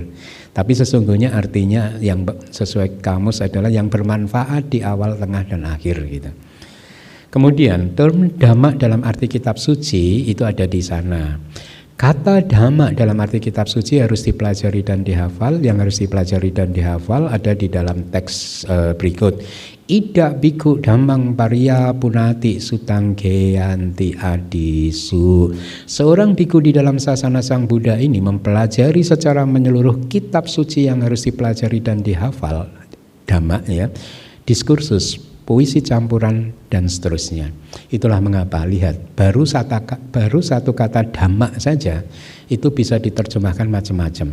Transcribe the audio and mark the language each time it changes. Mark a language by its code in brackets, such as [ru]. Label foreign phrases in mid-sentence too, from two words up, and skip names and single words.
[id] Tapi sesungguhnya artinya yang sesuai kamus adalah yang bermanfaat di awal, tengah, dan akhir gitu. Kemudian term dhamma dalam arti kitab suci itu ada di sana. Kata dhamma dalam arti kitab suci harus dipelajari dan dihafal. Yang harus dipelajari dan dihafal ada di dalam teks berikut. [pi] Ida biku dhammang pariya punati sutanggeyanti adisu. [id] Seorang biku di dalam sasana Sang Buddha ini mempelajari secara menyeluruh kitab suci yang harus dipelajari dan dihafal. Dhamma ya, diskursus, puisi campuran dan seterusnya. Itulah mengapa lihat baru satu kata dhamma saja itu bisa diterjemahkan macam-macam.